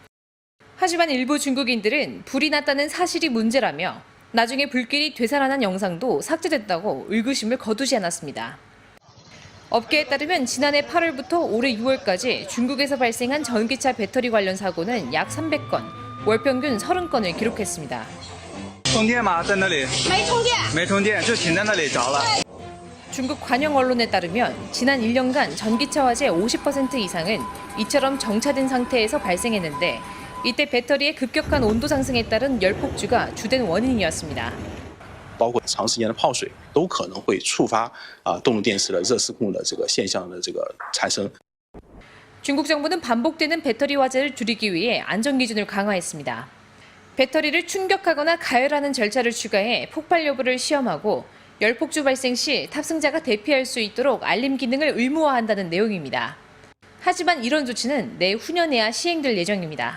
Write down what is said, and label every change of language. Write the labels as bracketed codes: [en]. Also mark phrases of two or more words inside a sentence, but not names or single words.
[ko] 하지만 일부 중국인들은 불이 났다는 사실이 문제라며 나중에 불길이 되살아난 영상도 삭제됐다고 의구심을 거두지 않았습니다. 업계에 따르면 지난해 8월부터 올해 6월까지 중국에서 발생한 전기차 배터리 관련 사고는 약 300건, 월 평균 30건을 기록했습니다. [zh] 充电吗？在那里。没充电，就停在那里着了。 [ko] 중국 관영 언론에 따르면 지난 1년간 전기차 화재 50% 이상은 이처럼 정차된 상태에서 발생했는데 이때 배터리의 급격한 온도 상승에 따른 열폭주가 주된 원인이었습니다. [zh] 包括长时间的泡水都可能会触发动力电池的热失控的这个现象的这个产生。 [ko] 중국 정부는 반복되는 배터리 화재를 줄이기 위해 안전 기준을 강화했습니다. 배터리를 충격하거나 가열하는 절차를 추가해 폭발 여부를 시험하고 열폭주 발생 시 탑승자가 대피할 수 있도록 알림 기능을 의무화한다는 내용입니다. 하지만 이런 조치는 내후년에야 시행될 예정입니다.